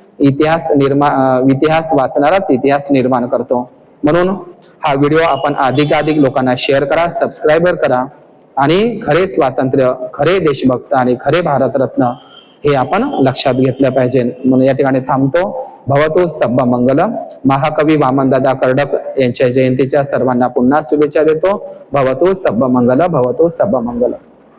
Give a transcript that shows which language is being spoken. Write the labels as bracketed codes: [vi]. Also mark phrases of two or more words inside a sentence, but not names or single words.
[mr] इतिहास वाचणाराच इतिहास निर्माण करतो. म्हणून हा व्हिडिओ आपण अधिकाधिक लोकांना शेअर करा, सबस्क्राईब करा, आणि खरे स्वातंत्र्य, खरे देशभक्त आणि खरे भारतरत्न हे आपण लक्षात घेतलं पाहिजे. म्हणून या ठिकाणी थांबतो. [pi] भवतु सब्ब मंगलम. [mr] महाकवी वामनदादा कर्डक यांच्या जयंतीच्या सर्वांना पुन्हा शुभेच्छा देतो. [pi] भवतु सब्ब मंगल, भवतु सब्ब मंगल.